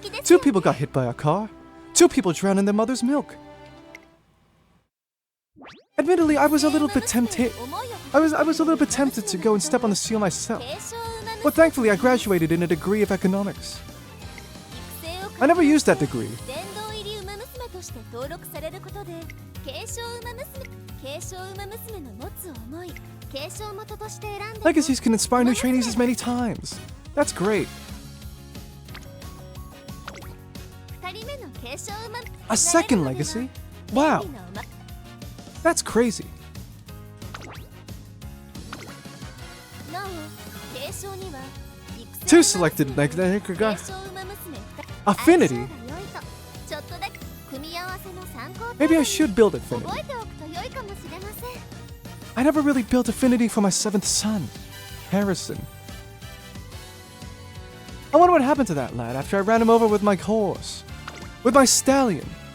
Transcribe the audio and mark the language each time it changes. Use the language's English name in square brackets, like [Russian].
[English] 2 people got hit by a car. 2 people drowned in their mother's milk. Admittedly, I was a little bit tempted. I was a little bit tempted to go and step on the seal myself. But thankfully, I graduated in a degree of economics. I never used that degree. [Japanese] 殿堂入りウマ娘として登録されることで継承ウマ娘の持つ思い継承元として選んだ [English] Legacies can inspire new trainees as many times. That's great. [Japanese] 2人目の継承ウマ [English] A second legacy? Wow, that's crazy. [Japanese] なお継承には [English] Two selected legacies. [Japanese] 継承ウマ娘 [English] Affinity? [Japanese] ちょっとだけ組み合わせの参考 [English] Maybe I should build affinity. [Japanese] 覚えておくと良いかもしれません [English] I never really built affinity for my 7th son, Harrison. I wonder what happened to that lad after I ran him over with my horse. With my stallion.